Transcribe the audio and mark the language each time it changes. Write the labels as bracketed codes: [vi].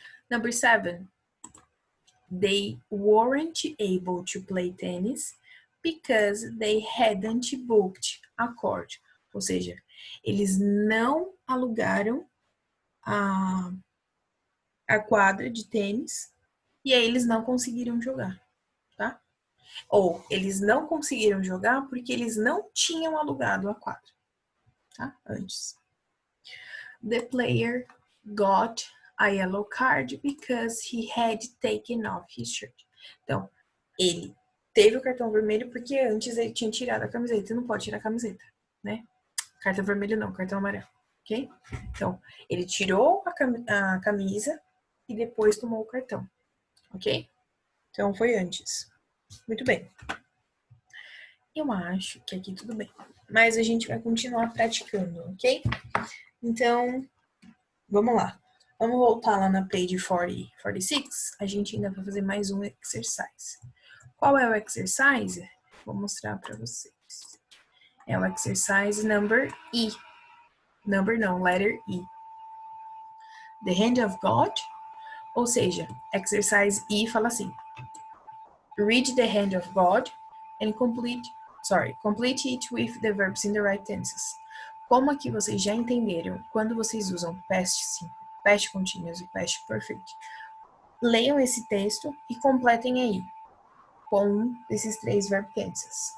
[en] Number 7. They weren't able to play tennis because they hadn't booked a court. [pt] Ou seja, eles não alugaram a quadra de tênis e aí eles não conseguiram jogar, tá? Ou eles não conseguiram jogar porque eles não tinham alugado a quadra, tá? Antes. [en] The player got a yellow card because he had taken off his shirt. [pt] Então, ele teve o cartão vermelho porque antes ele tinha tirado a camiseta. Não pode tirar a camiseta, né? Cartão vermelho não, cartão amarelo, ok? Então, ele tirou a camisa e depois tomou o cartão, ok? Então, foi antes. Muito bem. Eu acho que aqui tudo bem. Mas a gente vai continuar praticando, ok? Então, vamos lá. Vamos voltar lá na page 46. A gente ainda vai fazer mais um exercise. Qual é o exercise? Vou mostrar para vocês. É o exercise number E. [en] Number não, letter E. The hand of God. [pt] Ou seja, exercise E fala assim. [en] Read the hand of God and complete it with the verbs in the right tenses. [pt] Como aqui vocês já entenderam, quando vocês usam past simple, past continuous e past perfect, leiam esse texto e completem aí com um desses 3 verb tenses.